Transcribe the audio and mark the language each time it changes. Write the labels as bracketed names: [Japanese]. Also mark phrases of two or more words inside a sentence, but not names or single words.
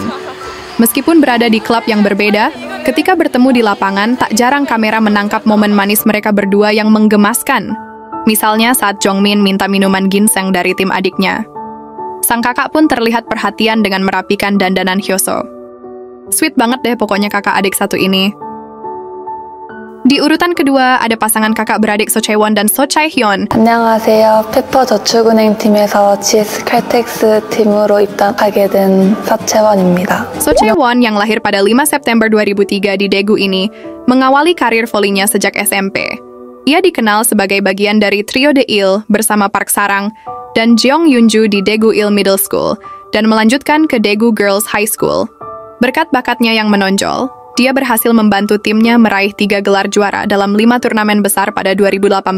[Indonesian] Meskipun berada di klub yang berbeda, ketika bertemu di lapangan, tak jarang kamera menangkap momen manis mereka berdua yang menggemaskan. Misalnya saat Jong-min minta minuman ginseng dari tim adiknya. Sang kakak pun terlihat perhatian dengan merapikan dandanan Hyo-so. Sweet banget deh pokoknya kakak adik satu ini. Di urutan kedua, ada pasangan kakak beradik So Chae-won dan So Chae-hyun. [Korean] 안녕하세요. 페퍼저축은행 팀에서 GS 칼텍스 팀으로 입단하게 된 서채원입니다. [Indonesian] So Chae-won yang lahir pada 5 September 2003 di Daegu ini, mengawali karir volinya sejak SMP. Ia dikenal sebagai bagian dari trio The Il bersama Park Sarang dan Jeong Yoonju di Daegu Il Middle School, dan melanjutkan ke Daegu Girls High School. Berkat bakatnya yang menonjol, dia berhasil membantu timnya meraih 3 gelar juara dalam 5 turnamen besar pada 2018.